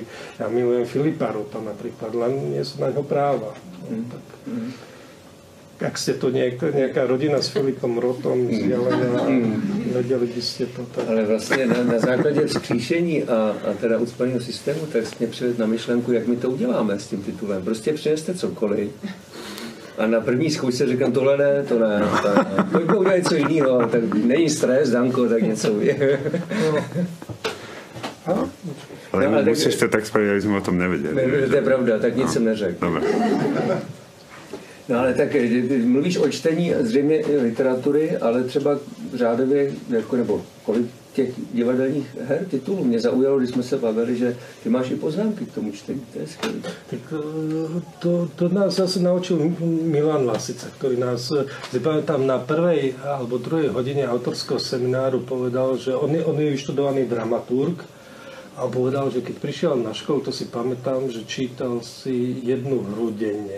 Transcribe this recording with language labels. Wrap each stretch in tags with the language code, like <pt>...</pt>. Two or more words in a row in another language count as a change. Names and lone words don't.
<sk>Ja milujem Filipa Rota napríklad, len nie sú na ňo práva. Ak ste to nejaká rodina s Filipom Rotom vzdialená, vedeli by ste to tak.</sk> <cs>Ale vlastně na základě vzkříšení a teda ucpaného systému, tak jste mě přivedl na myšlenku, jak my to uděláme s tím titulem. Prostě přineste cokoliv. A na první zkoušce říkám, to ne. Pojďme udělat něco jiného, tak není stres, Danko, tak něco.</cs> <sk>Ale musíš to tak spraviť, aby sme o tom nevedeli.</sk> <cs>To je pravda, tak nic jsem neřekl.</cs> <sk>Dobre.</sk> <cs>No ale tak mluvíš o čtení zřejmě literatury, ale třeba řádově, jako, nebo kolik těch divadelních her, titulů. Mě zaujalo, když jsme se bavili, že ty máš i poznámky k tomu čtení. To je skvělé.</cs> <sk>Tak to nás zase naučil Milan Lasica, ktorý nás, pamätám, na prvej alebo druhej hodine autorského semináru povedal, že on je vyštudovaný dramaturg a povedal, že keď prišiel na školu, to si pamätám, že čítal si jednu hru denne.</sk>